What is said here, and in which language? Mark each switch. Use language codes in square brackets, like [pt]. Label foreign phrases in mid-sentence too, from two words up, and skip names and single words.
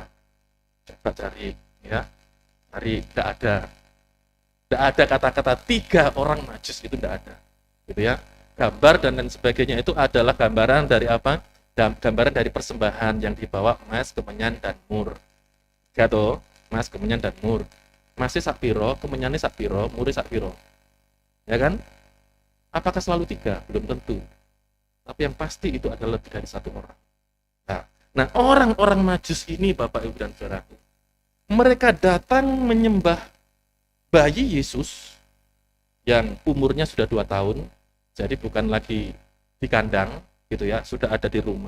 [id] Coba cari, ya. Cari, tidak ada. Tidak ada kata-kata 3 orang Majus, itu tidak ada. Gitu ya. Gambar dan lain sebagainya itu adalah gambaran dari apa? Gambaran dari persembahan yang dibawa emas, kemenyan, dan mur. Gitu, emas, kemenyan, dan mur. Masih sakpiro, kemenyannya sakpiro, murnya sakpiro. Ya kan? Apakah selalu 3? Belum tentu. Tapi yang pasti itu adalah lebih dari 1 orang. Nah, orang-orang Majus ini, Bapak, Ibu, dan Saudaraku, mereka datang menyembah bayi Yesus yang umurnya sudah 2 tahun, jadi bukan lagi di kandang, gitu ya, sudah ada di rumah.